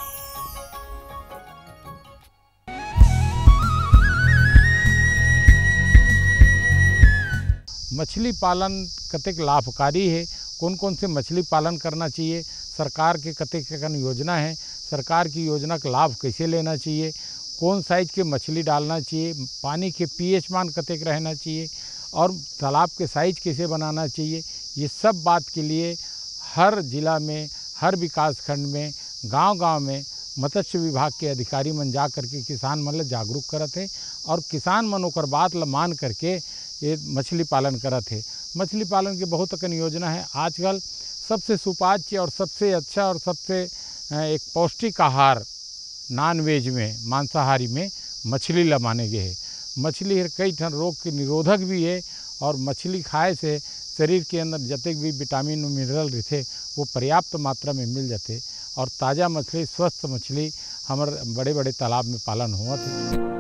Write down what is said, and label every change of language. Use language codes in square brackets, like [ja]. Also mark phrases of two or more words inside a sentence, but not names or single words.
[hne] मछली पालन कतेक लाभकारी है, कौन कौन से मछली पालन करना चाहिए, सरकार के कतेक कन योजना है, सरकार की योजना का लाभ कैसे लेना चाहिए, कौन साइज के मछली डालना चाहिए, पानी के पीएच मान कतेक रहना चाहिए और तालाब के साइज कैसे बनाना चाहिए, ये सब बात के लिए हर जिला में, हर विकास खंड में, गांव-गांव में मत्स्य विभाग के अधिकारी मन जा करके किसान मन ला जागरूक करत है और किसान मन ओकर बात ला मान करके ये मछली पालन करत है। मछली पालन के बहुत अकन योजना है। आजकल सबसे सुपाच्य और सबसे अच्छा और सबसे एक पौष्टिक आहार [en] non veg [hne] में, मांसाहारी में मछली ला माने गए है। मछली कई ठन रोग के निरोधक भी है और मछली खाए से शरीर के अंदर जतक भी विटामिन और मिनरल रहते वो पर्याप्त मात्रा में मिल जाते और ताज़ा मछली, स्वस्थ मछली हमारे बड़े बड़े तालाब में पालन हुआ थे।